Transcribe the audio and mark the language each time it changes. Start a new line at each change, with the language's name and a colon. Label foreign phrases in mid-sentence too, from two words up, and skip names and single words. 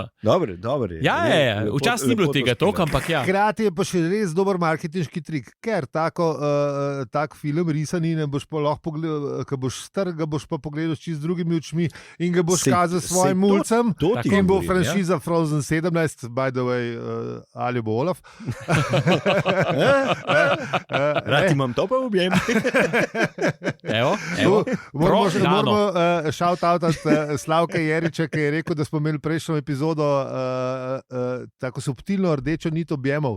Slovenian: Dobre. Ja. Včasih ni bilo tega toliko, ampak ja. Hkrati je pa še res dober marketinški trik, ker tak film risani ne boš pa lahko pogledal, ko boš star, ga boš pa pogledal s čist drugimi očmi in ga boš kazal svojim mulcem in bo franšiza Frozen 17,
English: by the way,
Slovenian: ali bo Olaf. Rad imam to pa objem. Evo. Moramo shout-outat Slavka Jeriča, ki je rekel, da smo imeli prejšnjo epizodo tako subtilno rdečo nit objemov.